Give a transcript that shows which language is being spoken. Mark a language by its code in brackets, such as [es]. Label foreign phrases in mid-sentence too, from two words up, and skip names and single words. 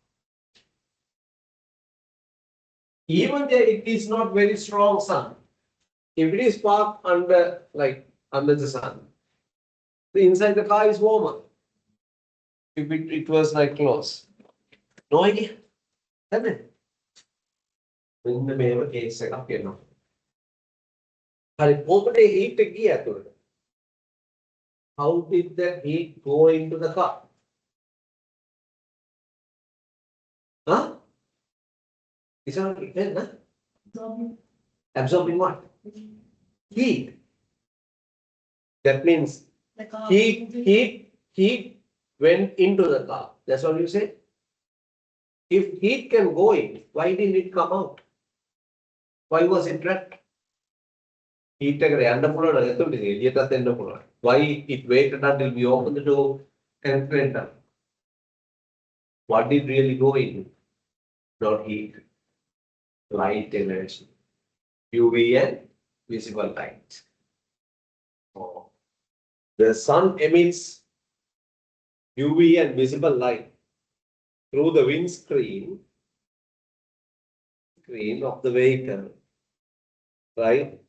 [en] Even there it is not very strong sun. If it is parked under the sun, the inside the car is warmer. If it was like close. No idea. Isn't it? [si] මෙන්න මේව කේස් එකක් එනවා. හරි ඔබට heat එක ගිය ඇතුළට. [en] How did the heat go into the car? Huh? It's not written, huh? Absorbing what? Heat. That means heat went into the car. That's what you say? If heat can go in, why didn't it come out? Why was it trapped? [si] Heat එක යන්න පුළුවන් නම් එතකොට එළියටත් එන්න පුළුවන්. [en] Why it waited until we opened the door and went up? What did really go in? Not heat, light energy, UV and visible light. Oh. The sun emits UV and visible light through the windscreen of the vehicle, right?